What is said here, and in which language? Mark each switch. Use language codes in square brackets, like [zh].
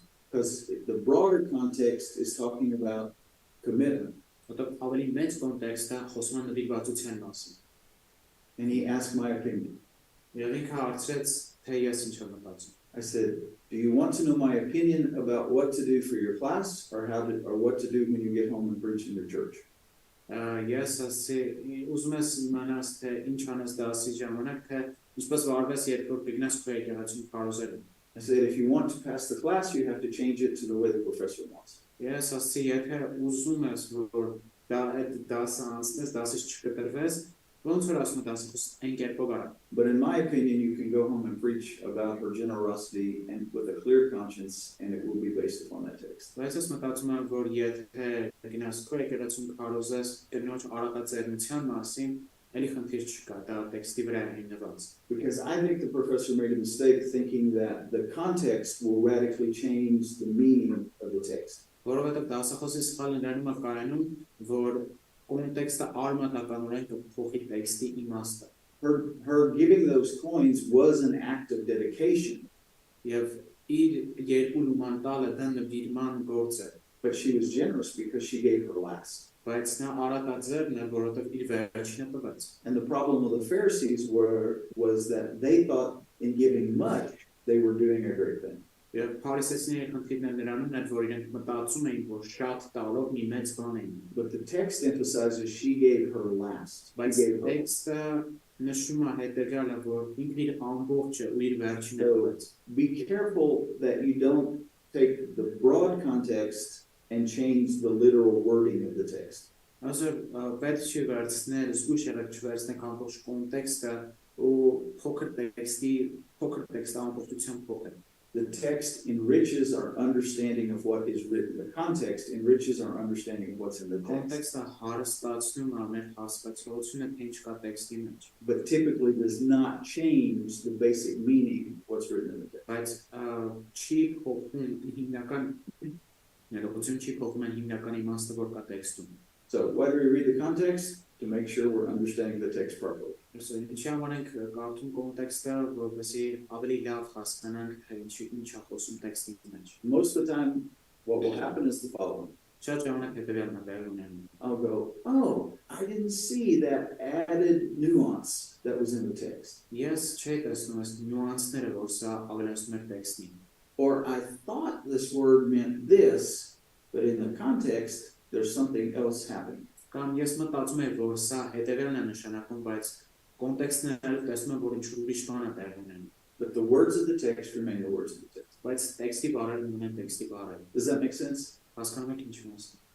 [en] Because the broader context is talking about commitment. [hy] Ավելի մեծ կոնտեքստը խոսում է նվիրվածության մասին։ [en] And he asked my opinion. [hy] Եվ ինքը հարցրեց, թե ես ինչ եմ մտածում։ [en] I said, do you want to know my opinion about what to do for your class or what to do when you get home and preach in your church? [hy] Ես ասի, ուզում ես իմանաս, թե ինչ անես դասի ժամանակ, թե ինչպես վարվես երբ որ գնաս քո եկեղեցուն քարոզելու։ [en] I said, if you want to pass the class, you have to change it to the way the professor wants. [hy] Ես ասի, եթե ուզում ես, որ այդ դասը անցնես, դասից չկտրվես, ոնց որ ասում դասը այն կերպով արա։ [en] But in my opinion, you can go home and preach about her generosity and with a clear conscience, and it will be based upon that text. [hy] Բայց ես մտածում եմ, որ եթե գնաս քո եկեղեցուն քարոզես կնոջ արատաձեռնության մասին, էլի խնդիր չկա, դա տեքստի վրա է հիմնված։ [en] Because I think the professor made a mistake thinking that the context will radically change the meaning of the text. [hy] Որովհետև դասախոսի սխալ ներառումը կայանում, որ կոնտեքստը արմատականորեն կփոխի տեքստի իմաստը։ [en] Her giving those coins was an act of dedication. [hy] Եվ իր երկու լուման տալը դա նվիրման գործ է։ [en] But she was generous because she gave her last. [hy] Բայց նա արատաձեռն է, որովհետև իր վերջինը տվեց։ [en] And the problem of the Pharisees was that they thought in giving much, they were doing a great thing. [hy] Եվ փարիսեցիների խնդիրն նրանում էր, որ իրենք մտածում էին, որ շատ տալով մի մեծ բան էին։ [en] But the text emphasizes she gave her last. [hy] Բայց տեքստը նշում է հետևյալը, որ ինքն իր ամբողջը ու իր վերջինը տվեց։ [en] Be careful that you don't take the broad context and change the literal wording of the text. [hy] Այսօր պետք չի վերցնել, զգույշ եղեք չվերցնեք ամբողջ կոնտեքստը ու փոքր տեքստը ամբողջությամբ փոխել։ [en] The text enriches our understanding of what is written. The context enriches our understanding of what's in the text. [hy] Կոնտեքստը հարստացնում է մեր հասկացությունը, թե ինչ կա տեքստի մեջ։ [en] But typically does not change the basic meaning of what's written in the text. [hy] Բայց չի փոխում հիմնական ներողություն չի փոխում այն հիմնական իմաստը, որ կա տեքստում։ [en] So why do we read the context? To make sure we're understanding the text properly. [hy] Ինչի համար ենք կարդում կոնտեքստը, որովհետեւ ավելի լավ հասկանանք, թե ինչա խոսում տեքստի մեջ։ [en] Most of the time, what will happen is the following. [hy] Շատ ժամանակ հետևյալն է տեղի ունենում։ [en] I'll go, oh, I didn't see that added nuance that was in the text. [hy] Ես չէի տեսնում այս նյուանսները, որ սա ավելացնում էր տեքստին։ [en] Or I thought this word meant this, but in the context, there's something else happening. [hy] Կամ ես մտածում եմ, որ սա հետևելն է նշանակում, բայց կոնտեքստները տեսնում եմ, որ ինչ-որ ուրիշ բան է տեղի ունենում։ [en] But the words of the text remain the words of the text. [hy] Բայց տեքստի բառերը ունեն տեքստի բառեր։ [en] Does that make sense? [hy] Հասկանում եք ինչ եմ ասում։